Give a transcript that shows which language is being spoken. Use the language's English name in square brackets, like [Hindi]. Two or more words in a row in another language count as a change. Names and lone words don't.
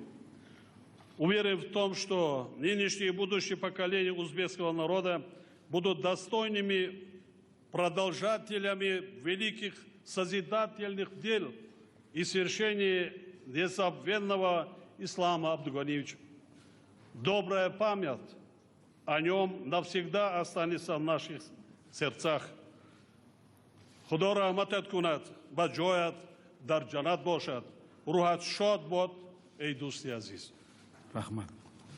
[Russian] Уверен в том, что нынешние и будущие поколения узбекского народа будут достойными продолжателями великих созидательных дел и свершений незабвенного Ислама Абдуганиевича. Добрая память о нем навсегда останется в наших сердцах. [Tajik] Худо рахматат кунад, ба ҷоят дар ҷаннат бошад. Рӯҳат шод бод, эй дӯсти азиз. Рахмат.